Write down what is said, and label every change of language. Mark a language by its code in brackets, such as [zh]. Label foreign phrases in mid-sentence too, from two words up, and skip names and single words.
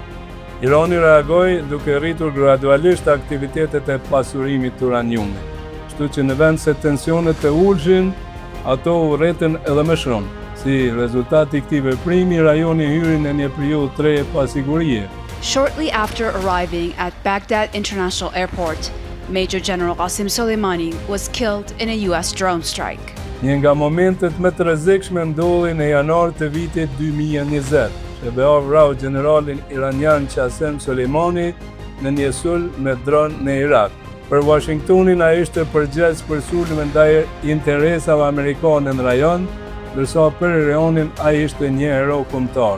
[sq] Irani reagoi duke rritur gradualisht aktivitetet e pasurimit të uraniumit. Kështu që në vend se tensionet të ulshin, ato u rretën edhe më shumë. Si rezultat i këtij veprimi, rajoni hyri në një periudhë të re pasigurie. [en] Shortly after arriving at Baghdad International Airport, Major General Qasem Soleimani was killed in a US drone strike. [sq] Një nga momentet më të rrezikshme ndodhi në janar të vitit 2020. SBA vrau generalin iranian Qasem Soleimani në një sulm me dron në Irak. Për Washingtonin ai ishte përgjegjës për sulme ndaj interesave amerikane në rajon, ndërsa për Iranin ai ishte një hero kombëtar.